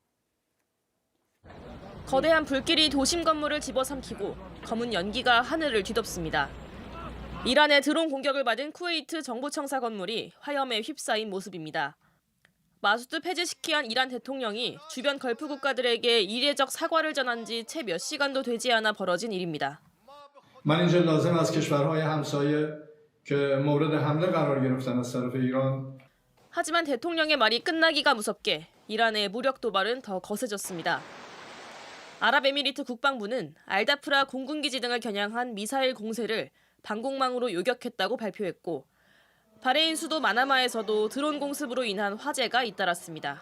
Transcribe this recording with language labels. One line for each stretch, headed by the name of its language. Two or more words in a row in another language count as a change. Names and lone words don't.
Korean: 거대한 불길이 도심 건물을 집어삼키고 검은 연기가 하늘을 뒤덮습니다. 이란의 드론 공격을 받은 쿠웨이트 정부청사 건물이 화염에 휩싸인 모습입니다. 마수드 페제시키안 이란 대통령이 주변 걸프 국가들에게 이례적 사과를 전한 지 채 몇 시간도 되지 않아 벌어진 일입니다.
Persian: من اینجا لازم از کشورهای همسایه که مورد حمله قرار گرفتن از طرف ایران
Korean: 하지만 대통령의 말이 끝나기가 무섭게 이란의 무력 도발은 더 거세졌습니다. 아랍에미리트 국방부는 알다프라 공군기지 등을 겨냥한 미사일 공세를 방공망으로 요격했다고 발표했고 바레인 수도 마나마에서도 드론 공습으로 인한 화재가 잇따랐습니다.